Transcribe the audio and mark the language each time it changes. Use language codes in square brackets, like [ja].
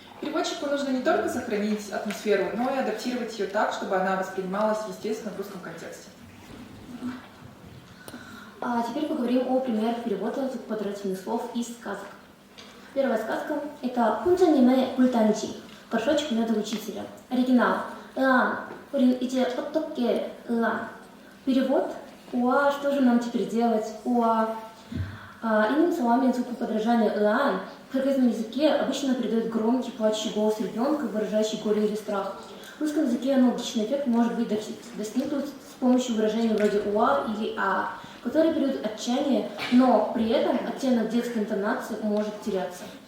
[ru] Переводчику нужно не только сохранить атмосферу, но и адаптировать ее так, чтобы она воспринималась естественно в русском контексте. А теперь поговорим о примерах перевода звукоподражательных слов из сказок. Первая сказка – это «Хунджаниме Гультанчи» – «Горшочек меда учителя». [ko] Оригинал – «Ыан, 우린 이제 어떻게 으안». [ru] Перевод – «Уа, что же нам теперь делать? Уа». Иными словами, звукоподражание «ыан» в кыргызском языке обычно передает громкий плачущий голос ребенка, выражающий горе или страх. В русском языке аналогичный эффект может быть достигнут с помощью выражений вроде «уа» или «а», которые передают отчаяние, но при этом оттенок детской интонации может теряться.